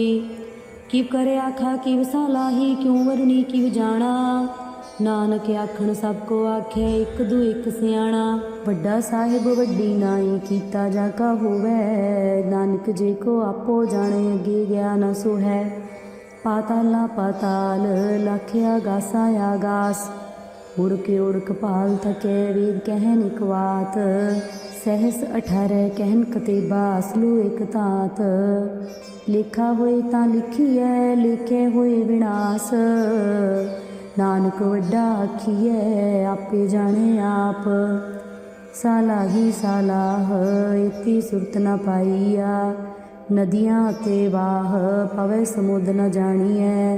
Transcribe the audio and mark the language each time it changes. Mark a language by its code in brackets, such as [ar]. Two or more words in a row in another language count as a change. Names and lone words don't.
[pa] ਕਿਵ ਕਰੇ ਆਖਾ ਕਿਵ ਸਾਲਾਹੀ ਕਿਉਂ ਵਰਨੀ ਕਿਵ ਜਾਣਾ। ਨਾਨਕ ਆਖਣ ਸਭਕੋ ਆਖੇ ਇਕ ਦੂ ਇਕ ਸਿਆਣਾ। ਵੱਡਾ ਸਾਹਿਬ ਵੱਡੀ ਨਾਈ ਕੀਤਾ ਜਾਕਾ ਹੋਵੈ। ਨਾਨਕ ਜੇ ਕੋ ਆਪੋ ਜਾਣੇ ਅਗੇ ਗਇਆ ਨ ਸੋ ਹੈ। ਪਾਤਾਲਾ ਪਾਤਾਲ ਲਾਖੀਆ ਗਾਸਾ ਆਗਾਸ। ਓੜਕ ਪਾਲ ਥਕੇ ਵੇਦ ਕਹਨ ਇਕ ਵਾਤ। ਸਹਸ 18 ਕਹਨ ਕਤੇਬਾ ਅਸਲੂ ਇਕ ਤਾਤ। ਲੇਖਾ ਹੋਏ ਤਾਂ ਲਿਖੀਐ ਲੇਖੇ ਹੋਏ ਵਿਣਾਸ। ਨਾਨਕ ਵੱਡਾ ਆਖੀਐ ਆਪੇ ਜਾਣੇ ਆਪ। ਸਾਲਾਹੀ ਸਾਲਾਹ ਇਤਿ ਸੁਰਤ ਨ ਪਾਈਆ। ਨਦੀਆਂ ਤੇ ਵਾਹ ਪਵੈ ਸਮੁੰਦ ਨ ਜਾਣੀਐ।